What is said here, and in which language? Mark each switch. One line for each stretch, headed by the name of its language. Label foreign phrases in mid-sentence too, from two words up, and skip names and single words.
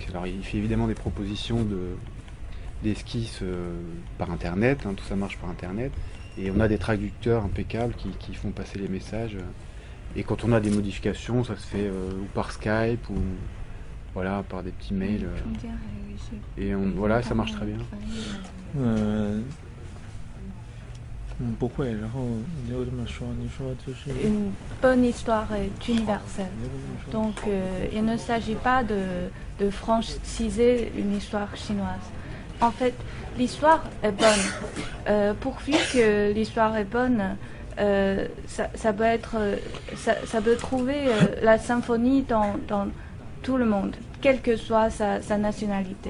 French: Alors il fait évidemment des propositions d'esquisses par internet, hein, tout ça marche par internet. Et on a des traducteurs impeccables qui font passer les messages. Et quand on a des modifications, ça se fait ou par Skype ou voilà, par des petits mails. Et voilà, ça marche très bien.
Chinese: 不会，然后你又这么说，你说就是
French: Une bonne histoire est universelle. Donc il ne s'agit pas de franciser une histoire chinoise. En fait, l'histoire est bonne. Pourvu que l'histoire est bonne, ça peut trouver la symphonie dans tout le monde, quelle que soit sa nationalité.